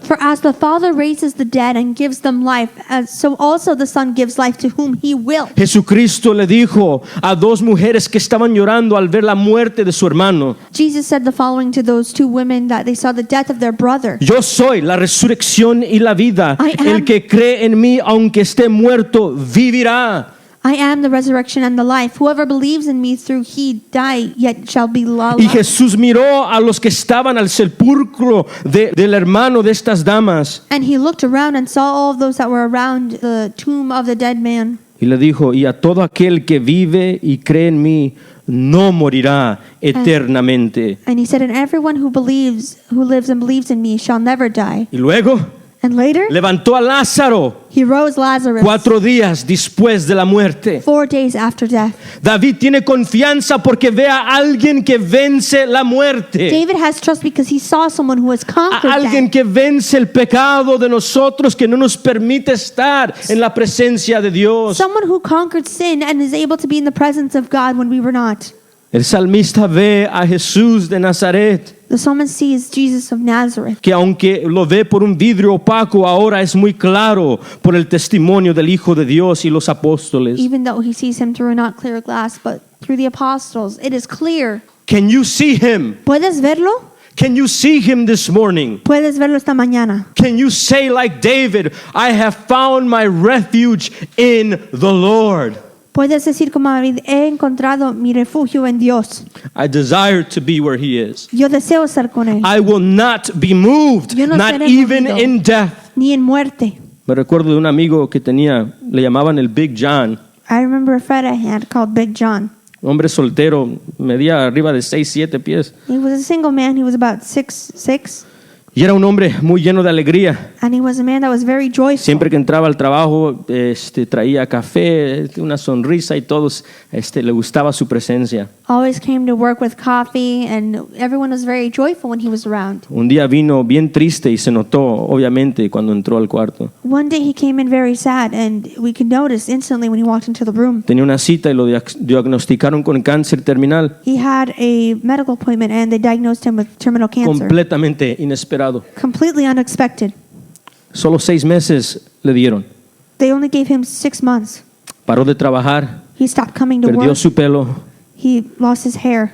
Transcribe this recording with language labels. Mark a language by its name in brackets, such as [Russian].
[English] For as the Father raises the dead and gives them life, so also the Son gives life to whom he will. [Spanish] Jesucristo le dijo a dos mujeres que estaban llorando al ver la muerte de su hermano: [English] Jesus said the following to those two women that they saw the death of their brother. [Spanish] yo soy la resurrección y la vida. [English] I am- [Spanish] El que cree en mí, aunque esté muerto, vivirá. [English] I am the resurrection and the life. Whoever believes in me, through he die, yet shall be alive. [Spanish] Y Jesús miró a los que estaban al sepulcro del hermano de estas damas [English] And he looked around and saw all of those that were around the tomb of the dead man. [Spanish] y le dijo: y a todo aquel que vive y cree en mí, no morirá eternamente. [English] And he said, and everyone who lives and believes in me shall never die. [Spanish] Y luego [English] And later, [Spanish] levantó a Lázaro [English] he rose Lazarus [Spanish] 4 días después de la muerte. [English] 4 days after death. [Spanish] David tiene confianza porque ve a alguien que vence la muerte. [English] David has trust because he saw someone who has conquered [Spanish] A alguien [English] death. [Spanish] que vence el pecado de nosotros, que no nos permite estar en la presencia de Dios. [English] Someone who conquered sin and is able to be in the presence of God when we were not. [Spanish] El salmista ve a Jesús de Nazaret, [English] The psalmist sees Jesus of Nazareth, [Spanish] que aunque lo ve por un vidrio opaco, ahora es muy claro por el testimonio del Hijo de Dios y los apóstoles. [English] even though he sees him through a not clear glass, but through the apostles. It is clear. Can you see him? [Spanish] ¿Puedes verlo? [English] Can you see him this morning? [Spanish] Puedes verlo esta mañana. [English] Can you say like David, I have found my refuge in the Lord? [Spanish] Puedes decir como David, he encontrado mi refugio en Dios. [English] I desire to be where he is. [Spanish] Yo deseo estar con él, [English] I will not be moved, [Spanish] Yo no [English] not [Spanish] seré [English] even [Spanish] movido. [English] in death. [Spanish] ni en muerte. Me recuerdo de un amigo que tenía, le llamaban el Big John, [English] I remember a friend I had called Big John. [Spanish] hombre soltero, medía arriba de 6, 7 pies. [English] He was a single man. He was about 6'6", [Spanish] Y era un hombre muy lleno de alegría. [English] and he was a man that was very joyful. [Spanish] Siempre que entraba al trabajo, traía café, una sonrisa y todos le gustaba su presencia. [English] Always came to work with coffee, and everyone was very joyful when he was around. [Spanish] Un día vino bien triste y se notó, obviamente, cuando entró al cuarto. [English] One day he came in very sad, and we could notice instantly when he walked into the room. [Spanish] Tenía una cita y lo diagnosticaron con cáncer terminal, [English] He had a medical appointment, and they diagnosed him with terminal cancer. [Spanish] completamente inesperado. [English] Completely unexpected. [Spanish] Solo 6 meses le dieron. [English] They only gave him 6 months. [Spanish] Paró de trabajar, [English] He stopped coming to [Spanish] perdió [English] work. [Spanish] su pelo, [English] He lost his hair.